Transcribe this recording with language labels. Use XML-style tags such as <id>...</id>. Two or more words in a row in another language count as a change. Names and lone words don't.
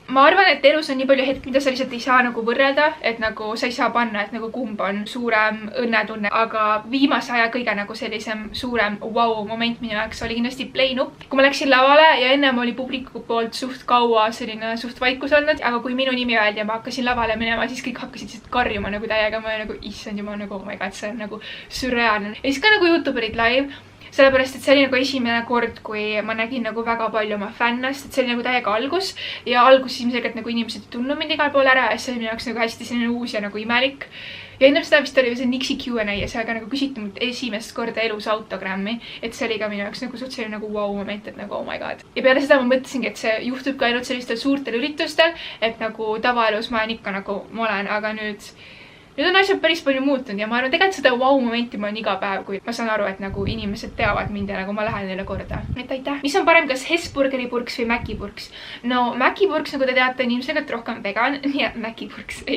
<et>Ma arvan, et elus on nii palju hetk, mida sa lihtsalt ei saa nagu võrrelda, et nagu sa ei saa panna, et nagu kumb on suurem õnnetunne, aga viimase aja kõige nagu sellisem suurem vau moment minu jaoks oli kindlasti play nupp. Kui ma läksin lavale ja ennem oli publiku poolt suht kaua selline suht vaikus olnud, aga kui minu nimi öeldi ja ma hakkasin lavale minema, siis kõik hakkasid lihtsalt karjuma nagu täiega, ma olin nagu issand jumal, nagu</et> <en>oh my god,</en> <et>see on nagu sürreaalne. Ja siis ka nagu YouTuberid live, sellepärast, et see oli nagu esimene kord, kui ma nägin nagu väga palju oma fännast, et see oli nagu täiega algus ja alguses ilmselgelt nagu inimesed ei tundnud mind igal pool ära ja see oli minu jaoks nagu hästi selline uus ja nagu imelik. Ja ennem seda vist oli see Nixi Q&A ja seal ka nagu küsiti mult esimest korda elus autogrammi, et see oli ka minu jaoks nagu suht selline nagu</et> <en>wow moment,</en> <et>et nagu</et> <en>oh my god.</en> <et>Ja peale seda ma mõtlesingi, et see juhtub ka ainult sellistel suurtel üritustel, et nagu tavaelus ma olen ikka nagu ma olen, aga nüüd on asjad päris palju muutunud ja ma arvan, tegelikult seda wow-momenti ma on iga päev, kui ma saan aru, et nagu inimesed teavad mind ja nagu ma lähen neile korda. Et aitäh! Mis on parem, kas Hesburgeri purks või Maci purks? No Maci purks, nagu te teate, on ilmselgelt rohkem vegan, nii et Maci purks ei.</et>